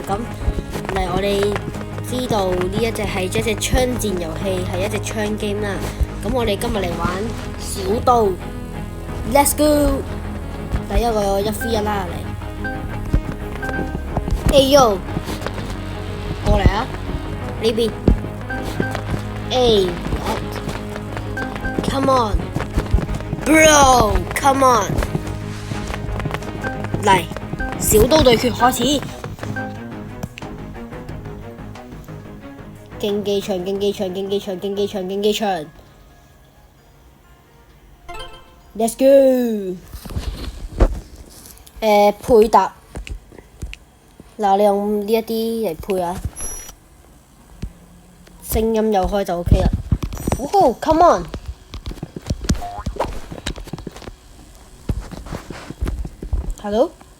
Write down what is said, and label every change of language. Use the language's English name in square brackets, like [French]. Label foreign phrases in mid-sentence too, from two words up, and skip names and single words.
[Cantonese] 咁嚟我哋知道呢一隻係一隻槍戰遊戲，係一隻槍 game 啦。咁我哋今日嚟玩小刀 ， [English] Let's go！ [Cantonese] 第一個1v1啦嚟。哎呦，過嚟啊！呢邊。 [English] Come on, bro, come on！ [Cantonese] 嚟，小刀對決開始。競技場，競技場，競技場，競技場，競技場。 [English] Let's go！ [Cantonese] 配搭。嗱，你用呢一啲嚟配啊。聲音又開就 OK 啦。哦 ， [English] come on！ [Cantonese] Hello？